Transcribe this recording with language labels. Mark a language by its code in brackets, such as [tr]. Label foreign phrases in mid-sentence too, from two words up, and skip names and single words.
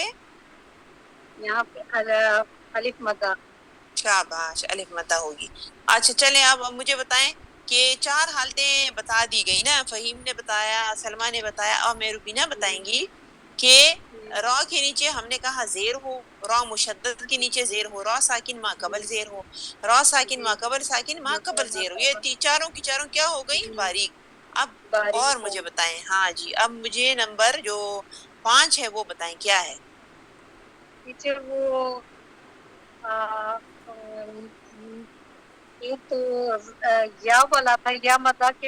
[ur] یہاں پہ الف مدہ. شاباش، الف مدہ ہوگی. اچھا چلیں اب مجھے بتائیں کہ 4 حالتیں بتا دی گئی نا، فہیم نے بتایا، سلمہ نے بتایا، اور میں روبینہ بتائیں گی کہ را کے نیچے ہم نے کہا زیر ہو، را مشدد کے نیچے زیر ہو، را ساکن ما قبل زیر ہو، را ساکن ما قبل ساکن ما قبل زیر ہو. یہ چاروں کی چاروں کیا ہو گئی؟ باریک. اب اور باریک. مجھے بتائیں، ہاں جی، اب مجھے نمبر جو 5 ہے وہ بتائیں کیا ہے؟ ٹیچر وہ یہ تو یا والا تھا، یا مدہ کے